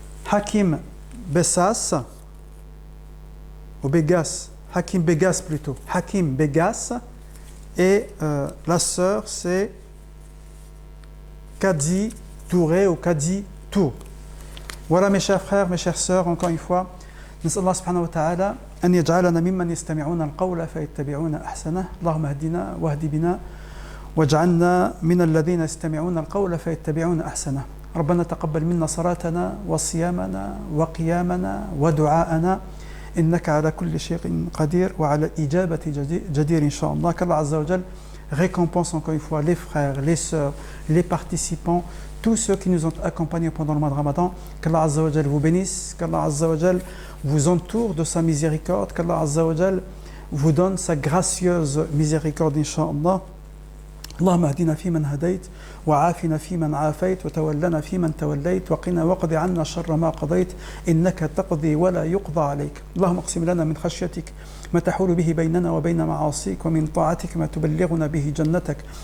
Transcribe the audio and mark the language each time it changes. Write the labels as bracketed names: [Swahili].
[French] Hakim Bessas, ou Begas, Hakim Begas plutôt. Hakim Begas. Et la sœur, c'est Kadi Touré ou Kadi Tour. Voilà mes chers frères, mes chères sœurs, encore une fois, [Arabic] نسأل الله سبحانه وتعالى أن يجعلنا ممن يستمعون القول فيتبعون أحسنه اللهم اهدنا واهد بنا واجعلنا من الذين يستمعون القول فيتبعون أحسنه ربنا تقبل منا صلاتنا وصيامنا وقيامنا ودعاءنا إنك على كل شيء قدير وعلى الإجابة جدير إن شاء الله [French] qu'Allah Azza wa Jal récompense encore une fois les frères, les sœurs, les participants, tous ceux qui nous ont accompagnés pendant le mois de Ramadan. Qu'Allah Azza wa Jal vous bénisse, qu'Allah Azza wa Jal vous entoure de sa miséricorde, qu'Allah Azza wa Jal vous donne sa gracieuse miséricorde, Inch'Allah. [Arabic] اللهم اهدنا فيمن هديت وعافنا فيمن عافيت وتولنا فيمن توليت وقنا واقض عنا شر ما قضيت إنك تقضي ولا يقضى عليك اللهم اقسم لنا من خشيتك ما تحول به بيننا وبين معاصيك ومن طاعتك ما تبلغنا به جنتك